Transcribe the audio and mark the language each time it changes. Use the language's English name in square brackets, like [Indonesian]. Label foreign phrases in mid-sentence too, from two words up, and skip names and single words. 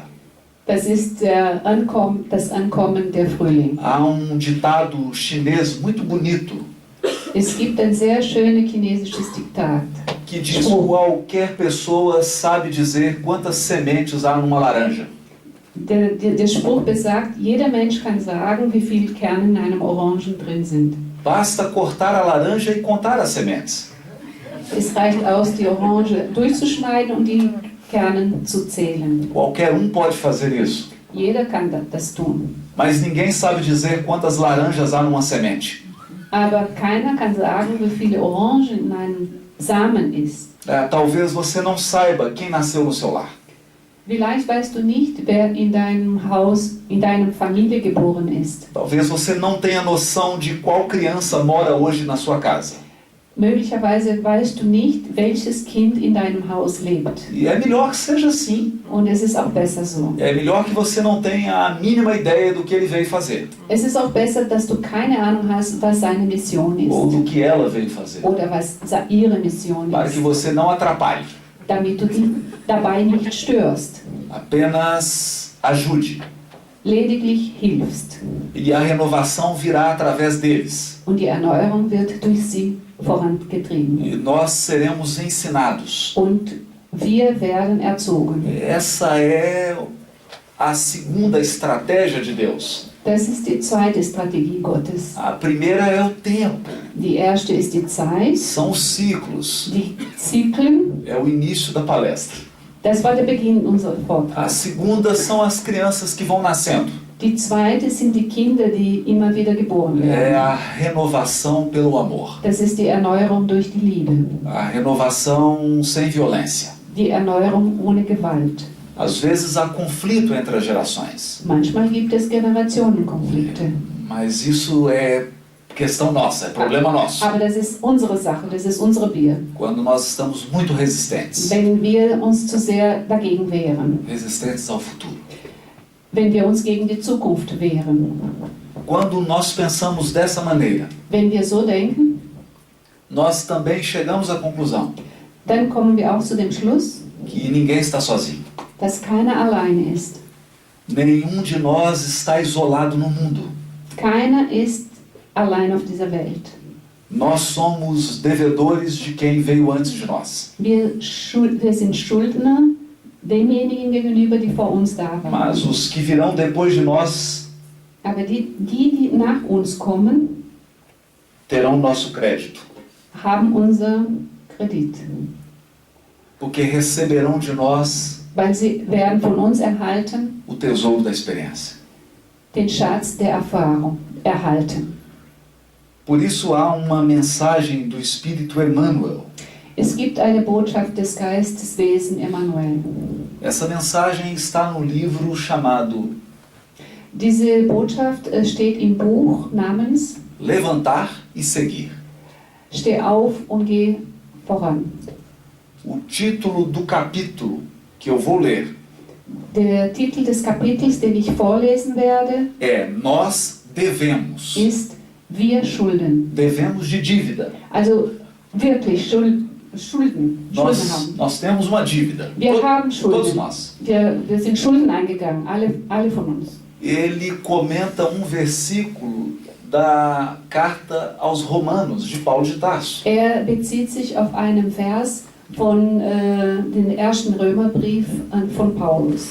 [German] Das ist das Ankommen der Frühling. [Portuguese] Há ditado chinês muito bonito [German] Es gibt ein sehr schönes chinesisches Diktat. [Portuguese] que diz que qualquer pessoa sabe dizer quantas sementes há numa laranja. [German] Der Spruch besagt, jeder Mensch kann sagen, wie viele Kerne in einem Orangen drin sind. [Portuguese] Basta cortar a laranja e contar as sementes. [German] Es reicht aus, die Orange durchzuschneiden und die Kerne zu zählen. [Portuguese] Qualquer pode fazer isso. [German] Jeder kann das tun. [Portuguese] Mas ninguém sabe dizer quantas laranjas há numa semente. [German] Aber keiner kann sagen, wie viele Orangen in einem Samen ist. [Portuguese] Talvez você não saiba quem nasceu no seu lar. [German] Vielleicht weißt du nicht, wer in deinem Haus, in deiner Familie geboren ist. [Portuguese] Talvez você não tenha noção de qual criança mora hoje na sua casa. [German] Möglicherweise weißt du nicht, welches Kind in deinem Haus lebt. [Portuguese] E é melhor que seja assim. [German] Und es ist auch besser so. [Portuguese] É melhor que você não tenha a mínima ideia do que ele veio fazer. [German] Es ist auch besser, dass du keine Ahnung hast, was seine Mission ist. [Portuguese] Ou do que ela veio fazer. [German] Oder was ihre Mission [Portuguese] Para que [German] ist. [Portuguese] você não atrapalhe. [German] Damit du sie dabei nicht störst. [Portuguese] Apenas ajude. [German] Lediglich hilfst. [Portuguese] E a renovação virá através deles. [German] Und die Erneuerung wird durch sie vorangetrieben. [Portuguese] E nós seremos ensinados. [German] Und wir werden erzogen. [Portuguese] Essa é a segunda estratégia de Deus. [German] Das ist die zweite Strategie Gottes. [Portuguese] A primeira é o tempo. [German] Die erste ist die Zeit, [Portuguese] São os ciclos. [German] die Zyklen. [Portuguese] É o início da palestra. [German] Das war der Beginn unseres [Portuguese] A [German] Vortrags. [Portuguese] segunda são as crianças que vão nascendo. [German] Die zweite sind die Kinder, die immer wieder geboren [Portuguese] É [German] werden. [Portuguese] a renovação pelo amor. [German] Das ist die Erneuerung durch die Liebe. [Portuguese] A renovação sem violência. [German] Die Erneuerung ohne Gewalt. [Portuguese] Às vezes há conflito entre as gerações, [German] Manchmal gibt es Generationenkonflikte. [Portuguese] mas isso é questão nossa, é problema nosso. [German] Aber das ist unsere Sache, das ist unsere Bier. [Portuguese] Quando nós estamos muito resistentes, [German] Wenn wir uns zu sehr dagegen wehren, [Portuguese] resistentes ao futuro. [German] wenn wir uns gegen die Zukunft wehren, [Portuguese] Quando nós pensamos dessa maneira, [German] wenn wir so denken, [Portuguese] nós também chegamos à conclusão [German] dann kommen wir auch zu dem Schluss, [Portuguese] que ninguém está sozinho. [German] dass keiner alleine ist. [Portuguese] Nenhum de nós está isolado no mundo. [German] Keiner ist allein auf dieser Welt. [Portuguese] Nós somos devedores de quem veio antes de nós. [German] Wir sind Schuldner demjenigen gegenüber, die vor uns da waren. [Portuguese] Mas os que virão depois de nós [German] Aber die nach uns kommen, [Portuguese] terão nosso crédito, [German] haben unser Kredit. [Portuguese] porque receberão de nós [German] Weil sie werden von uns erhalten, [Portuguese] o tesouro da experiência. [German] den Schatz der Erfahrung erhalten. [Portuguese] Por isso há uma mensagem do Espírito Emmanuel. [German] Es gibt eine Botschaft des Geisteswesen Emmanuel. [Portuguese] Essa mensagem está no livro chamado [German] Diese Botschaft steht im Buch namens [Portuguese] Levantar e Seguir. [German] Steh auf und geh voran. [Portuguese] O título do capítulo que eu vou ler [German] Der Titel des Kapitels, den ich vorlesen werde, [Portuguese] é Nós devemos. [German] ist Wir schulden. [Portuguese] Devemos de dívida. [German] Also wirklich Schulden haben. [Portuguese] Nós temos uma dívida. [German] Wir haben [Portuguese] Todos [German] Schulden. [Portuguese] nós. [German] Wir sind Schulden eingegangen, alle von uns. [Portuguese] Ele comenta versículo da carta aos Romanos, de Paulo de Tarso. [German] Er bezieht sich auf einen Vers von dem ersten Römerbrief von Paulus.